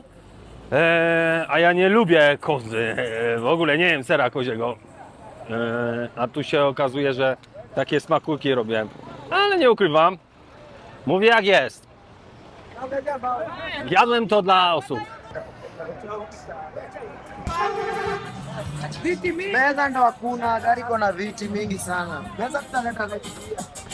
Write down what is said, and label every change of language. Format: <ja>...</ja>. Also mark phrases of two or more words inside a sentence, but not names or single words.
<pl>A ja nie lubię kozy, w ogóle nie jem sera koziego. A tu się okazuje, że takie smakułki robię. Ale nie ukrywam, mówię jak jest. Jadłem to dla osób.</pl> <sw>Meza ndo hakuna, gari iko na viti mingi sana. Meza tutaleta viti pia.</sw>